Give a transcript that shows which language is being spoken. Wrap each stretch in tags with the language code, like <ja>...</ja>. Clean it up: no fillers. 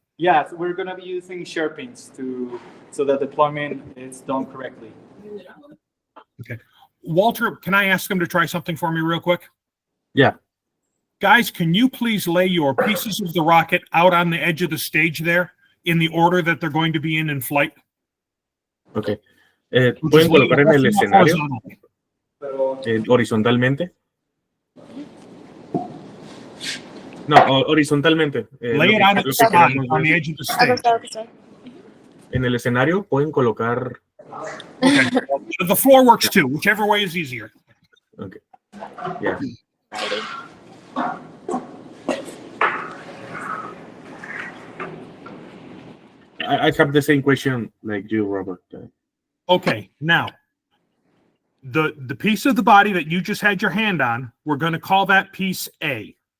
<en>Yeah, so we're going to be using sharpins so that deployment is done correctly. Okay. Walter, can I ask him to try something for me real quick? Yeah. Guys, can you please lay your pieces of the rocket out on the edge of the stage there in the order that they're going to be in flight? Okay.</en> <es>¿Pueden colocar en el escenario horizontalmente? No, horizontalmente.</es> <en>Lay it out at the spot on the edge of the stage.</en> <es>En el escenario pueden colocar.</es> <en>Okay. The floor works too, whichever way is easier. Okay. Yeah. I have the same question like you, Robert. Okay, now the piece of the body that you just had your hand on, we're going to call that piece A.</en>